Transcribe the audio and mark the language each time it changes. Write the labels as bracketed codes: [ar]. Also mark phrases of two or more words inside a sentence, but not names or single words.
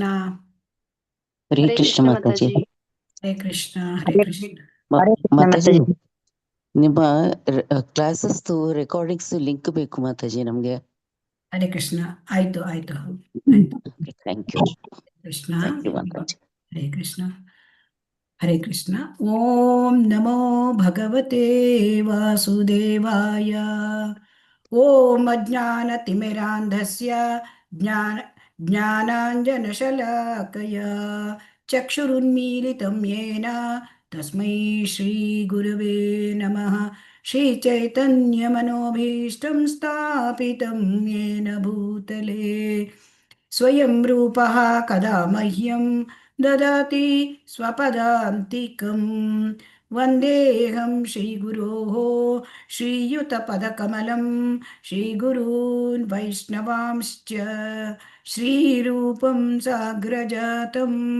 [kn] ಹರೇ ಹರೇ ಕೃಷ್ಣ ಕೃಷ್ಣ ಮಾತಾಜಿ. ಮಾತಾಜಿ. ಹರೇ ಕೃಷ್ಣ. ಹರೇ ಹರೇ ಕೃಷ್ಣ. ಹರೇ ಕೃಷ್ಣ ಮಾತಾಜಿ, ಮಾತಾಜಿ. ನಿಮ್ಮ [en] classes recordings link [kn] ಬೇಕು ಮಾತಾಜಿ ನಮ್ಗೆ. ಹರೇ ಕೃಷ್ಣ. ಆಯ್ತು ಆಯ್ತು ಆಯ್ತು. [en] thank you. [kn] ಕೃಷ್ಣ. [en] thank you ಮಾತಾಜಿ. [sa] ಹರೇ ಕೃಷ್ಣ. ಹರೇ ಕೃಷ್ಣ. ಓಂ ನಮೋ ಭಗವತೆ ವಾಸುದೇವಾಯ. ಓಂ ಅಜ್ಞಾನತಿಮಿರಾಂಧಸ್ಯ ಜ್ಞಾನಾಂಜನಶಲಾಕಯ ಚಕ್ಷುರುನ್ಮೀಲಿತಂ ಯೇನ ತಸ್ಮೈ ಶ್ರೀಗುರವೇ ನಮಃ. ಶ್ರೀಚೈತನ್ಯಮನೋಭೀಷ್ಟಂ ಸ್ಥಾಪಿತಂ ಯೇನ ಭೂತಲೆ ಸ್ವಯಂ ರೂಪಃ ಕದಾ ಮಹ್ಯಂ ದದಾತಿ ಸ್ವಪದಾಂತಿಕಂ. ವಂದೇಹಂ ಶ್ರೀಗುರೋಃ ಶ್ರೀಯುತಪದಕಮಲಂ ಶ್ರೀಗುರೂನ್ ವೈಷ್ಣವಾಂಶ್ಚ ಶ್ರೀರೂಪಂ ಸಾಗ್ರಜಾತಂ